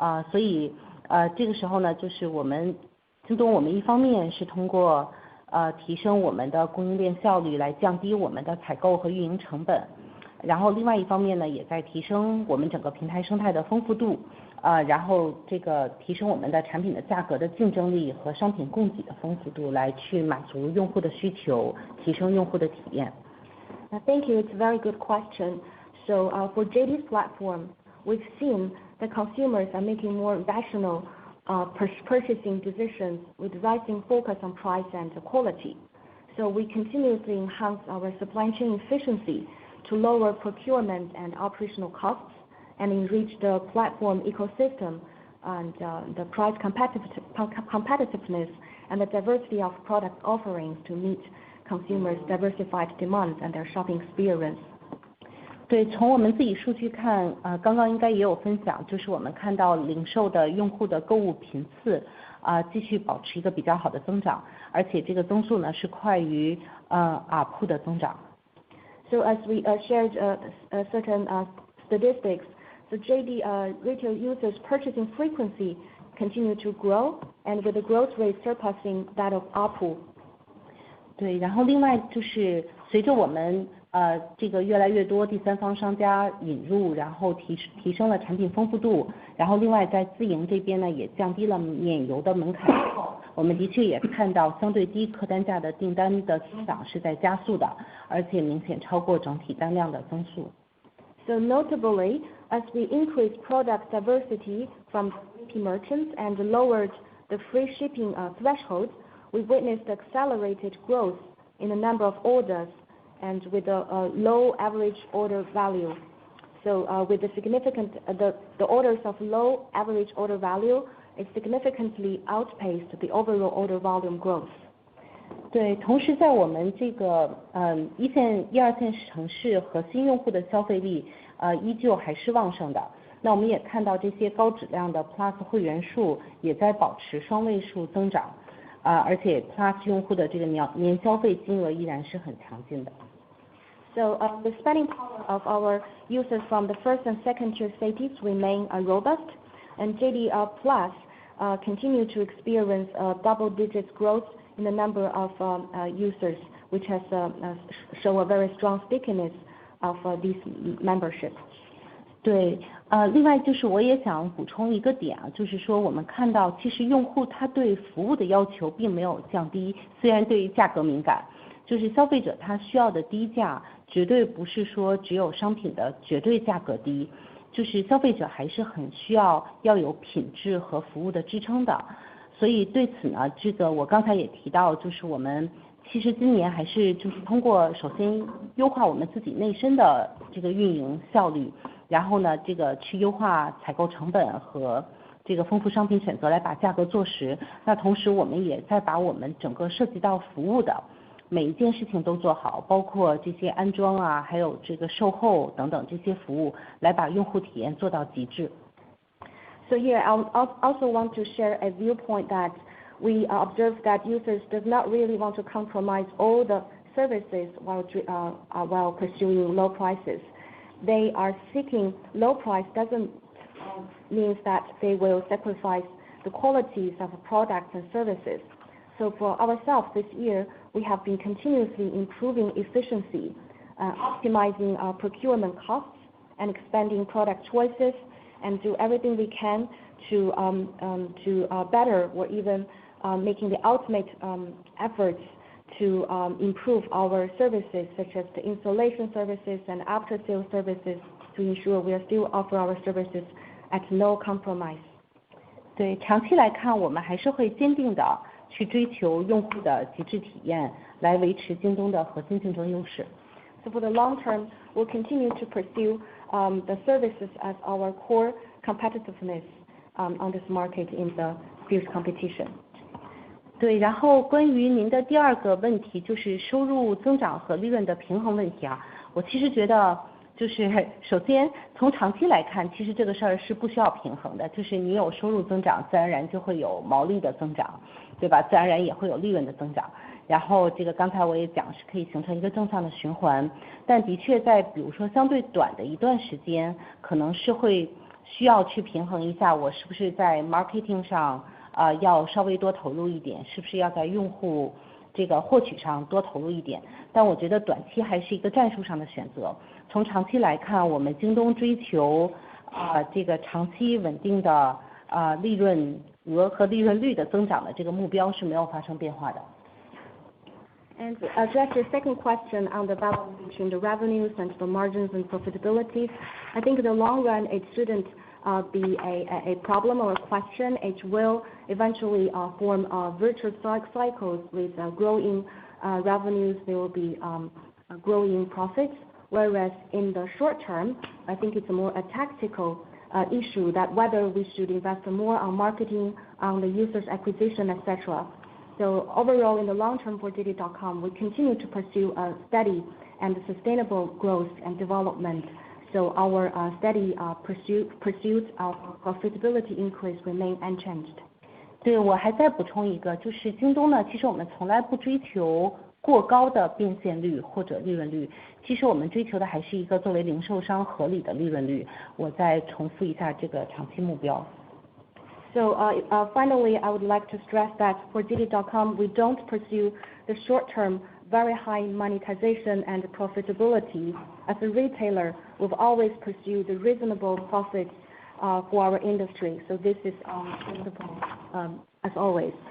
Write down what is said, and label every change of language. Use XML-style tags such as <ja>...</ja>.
<zh>所以这个时候呢，就是京东我们一方面是通过提升我们的供应链效率来降低我们的采购和运营成本，然后另外一方面呢，也在提升我们整个平台生态的丰富度，然后这个提升我们的产品的价格的竞争力和商品供给的丰富度，来去满足用户的需求，提升用户的体验。</zh> <en>Thank you. It's a very good question. So for JD's platform, we've seen that consumers are making more rational purchasing decisions with rising focus on price and quality. So we continuously enhance our supply chain efficiency to lower procurement and operational costs and enrich the platform ecosystem and the price competitiveness and the diversity of product offerings to meet consumers' diversified demands and their shopping experience.</en> <zh>对，从我们自己数据看，刚刚应该也有分享，就是我们看到零售的用户的购物频次，继续保持一个比较好的增长，而且这个增速呢是快于ARPU 的增长。</zh> <en>So as we shared certain statistics, the JD retail users purchasing frequency continue to grow, and with the growth rate surpassing that of ARPU.</en> <zh>对，然后另外就是随着我们这个越来越多第三方商家引入，然后提升了产品丰富度，然后另外在自营这边呢也降低了免邮的门槛之后，我们的确也看到相对低客单价的订单的增长是在加速的，而且明显超过整体单量的增速。</zh> <en>So notably, as we increase product diversity from repeat merchants and lowered the free shipping threshold, we witnessed accelerated growth in the number of orders and with a low average order value. So with the orders of low average order value, it significantly outpaced the overall order volume growth.</en> <zh>对，同时在我们这个一线、一二线城市核心用户的消费力依旧还是旺盛的。那我们也看到这些高质量的 Plus 会员数也在保持双位数增长，而且 Plus 用户的这个年消费金额依然是很强劲的。</zh> <en>So the spending power of our users from the first and second tier cities remain robust, and JD Plus continue to experience double-digit growth in the number of users, which has show a very strong stickiness of this membership.</en> <zh>对，另外就是我也想补充一个点啊，就是说我们看到其实用户他对服务的要求并没有降低，虽然对于价格敏感，就是消费者他需要的低价绝对不是说只有商品的绝对价格低，就是消费者还是很需要有品质和服务的支撑的。所以对此呢，这个我刚才也提到，就是我们其实今年还是就是通过首先优化我们自己内生的这个运营效率，然后呢这个去优化采购成本和这个丰富商品选择来把价格做实。那同时我们也在把我们整个涉及到服务的每一件事情都做好，包括这些安装啊，还有这个售后等等这些服务，来把用户体验做到极致。</zh> <en>So here I also want to share a viewpoint that we observe that users does not really want to compromise all the services while pursuing low prices. They are seeking low price doesn't means that they will sacrifice the qualities of products and services. So for ourselves this year, we have been continuously improving efficiency, optimizing our procurement costs, and expanding product choices, and do everything we can to better or even making the ultimate efforts to improve our services such as the installation services and after sales services to ensure we are still offer our services at no compromise.</en> <zh>对，长期来看，我们还是会坚定的去追求用户的极致体验，来维持京东的核心竞争优势。</zh> <en>So for the long term, we'll continue to pursue the services as our core competitiveness on this market in the fierce competition.</en> <zh>对，然后关于您的第二个问题就是收入增长和利润的平衡问题啊，我其实觉得就是首先从长期来看，其实这个事儿是不需要平衡的，就是你有收入增长，自然而然就会有毛利的增长，对吧？自然而然也会有利润的增长。然后这个刚才我也讲是可以形成一个正向的循环，但的确在比如说相对短的一段时间，可能是会需要去平衡一下，我是不是在 marketing 上要稍微多投入一点，是不是要在用户这个获取上多投入一点。但我觉得短期还是一个战术上的选择。从长期来看，我们京东追求这个长期稳定的利润额和利润率的增长的这个目标是没有发生变化的。</zh> <en>And to address your second question on the balance between the revenues and the margins and profitability, I think in the long run it shouldn't be a problem or a question. It will eventually form virtuous cycles with growing revenues. There will be growing profits. Whereas in the short term, I think it's a more tactical issue that whether we should invest more on marketing, on the users acquisition, etc. So overall, in the long term for JD.com, we continue to pursue a steady and sustainable growth and development. So our steady pursuit of profitability increase remain unchanged.</en> <zh>对，我还再补充一个，就是京东呢，其实我们从来不追求过高的变现率或者利润率，其实我们追求的还是一个作为零售商合理的利润率。我再重复一下这个长期目标。</zh> <en>So finally, I would like to stress that for JD.com, we don't pursue the short-term, very high monetization and profitability. As a retailer, we've always pursued the reasonable profits for our industry. So this is our principle as always.</en>